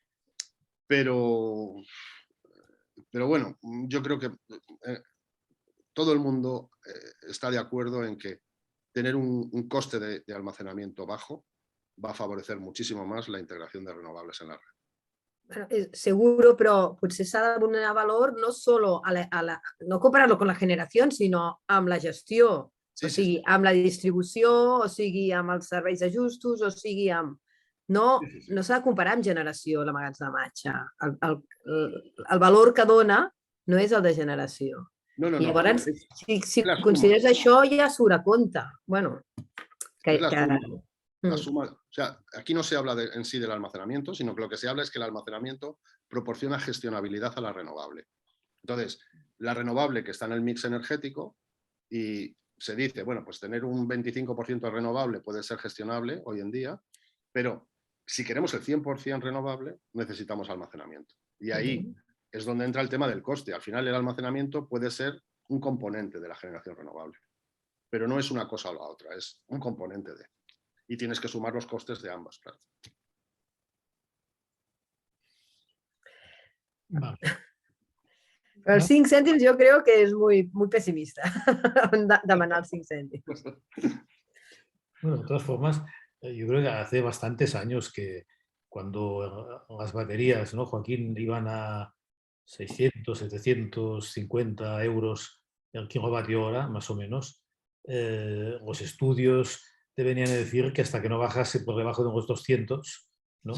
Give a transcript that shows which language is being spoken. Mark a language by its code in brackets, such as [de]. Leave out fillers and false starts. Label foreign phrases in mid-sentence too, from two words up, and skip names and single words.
[es] Pero bueno, yo creo que todo el mundo está de acuerdo en que tener un coste de almacenamiento bajo va a favorecer muchísimo más la integración de renovables en la red. Bueno, seguro, [ca] però potser s'ha de donar valor [es] no solo no compararlo con la [ca] generació, sinó amb la gestió. Sí, o sigui, sí. amb la distribució, o sigui, amb els serveis ajustos, o sigui, amb... No s'ha de comparar amb generació, l'emmagatzematge. El valor que dona no és el de generació. No. I llavors, si consideres suma. això, ja surt a compte. Bueno, que... La suma, [es] o sea, aquí no se habla en sí del almacenamiento, sino que lo que se habla es que el almacenamiento proporciona gestionabilidad a la renovable. Entonces, la renovable que está en el mix energético, y se dice, bueno, pues tener un 25% de renovable puede ser gestionable hoy en día, pero si queremos el 100% renovable, necesitamos almacenamiento. Y ahí es donde entra el tema del coste. Al final el almacenamiento puede ser un componente de la generación renovable, pero no es una cosa o la otra, es un componente de... Y tienes que sumar los costes de ambas, claro. Vale. Pero [ca] els 5 cèntims jo [es] creo que és muy pesimista, [ca] demanar els 5 cèntims. [es] Bueno, de todas formas, yo creo que hace bastantes años que cuando las baterías, ¿no, Joaquín, iban a 600, 750 euros el kilovatio hora, más o menos, los estudios te venían a decir que hasta que no bajase por debajo de los 200, ¿no?